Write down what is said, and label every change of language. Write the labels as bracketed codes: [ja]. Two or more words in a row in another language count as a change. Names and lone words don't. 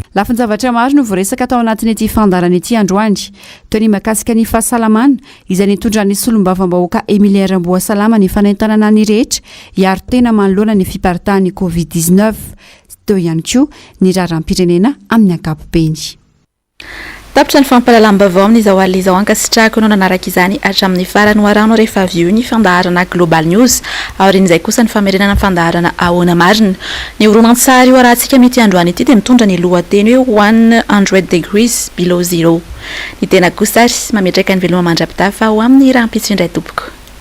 [mg] lafiny zavatra maro no voaresaka tao anatin'ny ity fandarana ity androandry toy ny makasika ny fahasalamana izay nitondran'ny solombavam-bahoaka Emilia Ramboasalama ny fanaintanana ny rehetra hiaro tena manoloana ny fiparitahan'ny Covid-19 teo ihany koa ny raharam-pirenena amin'ny ankapobeny tapitra ny fampalalam-baovao amin'izao alina izao ankasitrahako no nanaraka izany hatramin'ny farany hoarano rehefa avy eo ny fandaharana Global News aorian'izay kosa ny famerenana fandaharana ahoana marina ny horonan-tsary io arahantsika mety androany ity dia mitondra ny lohateny hoe 100 degrees below zero ny tena kosa mametraka ny veloma mandrapitafa ho amin'ny rahampitso indray tompoko